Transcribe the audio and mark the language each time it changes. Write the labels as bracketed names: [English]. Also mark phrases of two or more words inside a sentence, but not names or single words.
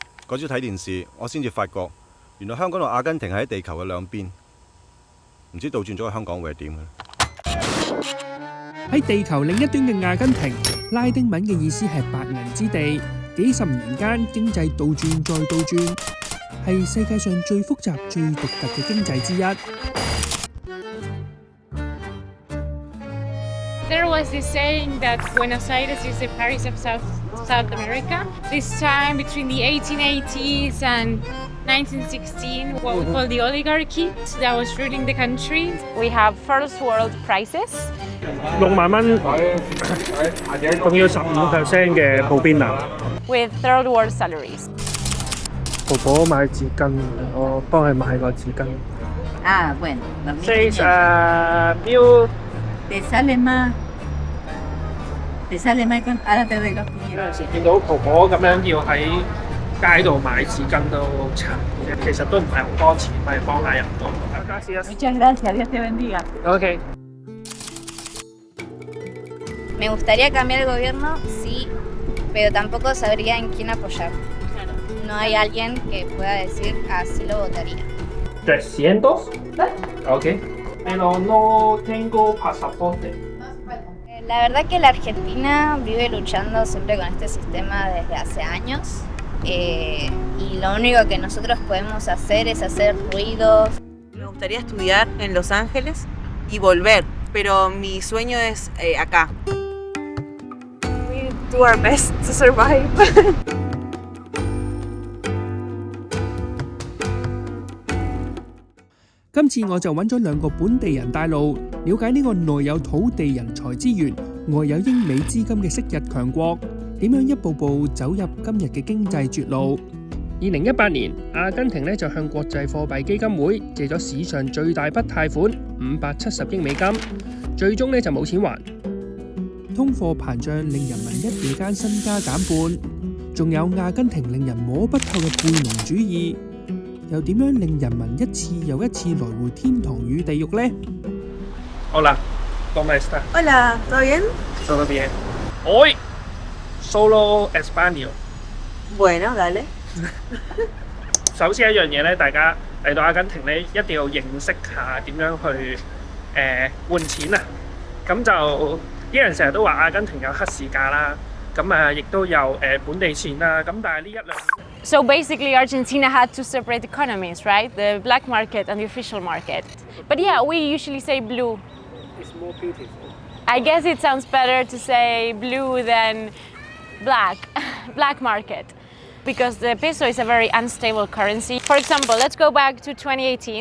[Cantonese] 嗰朝睇電視，我先至發覺，原來香港同阿根廷係喺地球嘅兩邊，唔知倒轉咗去香港會係點嘅？喺地球另一端嘅阿根廷，拉丁文嘅意思係白銀之地。幾十年間經濟倒轉再倒轉，係世界上最複雜、最獨特嘅經濟之一。 [English] There was this saying that Buenos Aires is the Paris of South America. This time between the 1880s and 1916, what we call the oligarchy that was ruling the country. We have first world prices. [Cantonese] 6 萬蚊，仲要15% 嘅普遍樓。 [English] With third world salaries. [Cantonese] 婆婆買紙巾，我幫佢買個紙巾。 [Spanish] Ah, bueno. 6 mil. Te sale más. Te sale más con. Ahora te doy los [Cantonese] 有陣時見到婆婆咁樣要喺街度買紙巾都慘，其實都唔係好多錢，咪幫下人都。 [Spanish] Muchas gracias, Dios te bendiga. OK。 Me gustaría cambiar el gobierno, sí, pero tampoco sabría en quién apoyar. No hay alguien que pueda decir así lo votaría. 300? OK. Pero no tengo pasaporte. La verdad que la Argentina vive luchando siempre con este sistema desde hace años. Y lo único que nosotros podemos hacer es hacer ruidos. Me gustaría estudiar en Los Ángeles y volver, pero mi sueño es acá. [English] We do our best to survive. [Cantonese] 今次我就揾咗2個本地人帶路，了解呢個內有土地人才資源、外有英美資金嘅昔日強國，點樣一步步走入今日嘅經濟絕路。2018年，阿根廷就向國際貨幣基金會借咗史上最大筆貸款570億美金，最終就冇錢還。通貨膨脹令人民一夜間身家減半，仲有阿根廷令人摸不透嘅貝農主義，又點樣令人民一次又一次來回天堂與地獄呢？ [Spanish] 好啦 ，¿Cómo está? Hola, ¿todo bien? Todo bien. Hoy solo español. Bueno, dale. [Cantonese] 首先一樣嘢咧，大家嚟到阿根廷咧，一定要認識下點樣去換錢啊！咁就啲人成日都話阿根廷有黑市價啦，咁亦都有本地錢啦，咁但係呢一兩年。 [English] So basically, Argentina had two separate economies, right? The black market and the official market. But yeah, we usually say blue. It's more beautiful. I guess it sounds better to say blue than black market. Because the peso is a very unstable currency. For example, let's go back to 2018.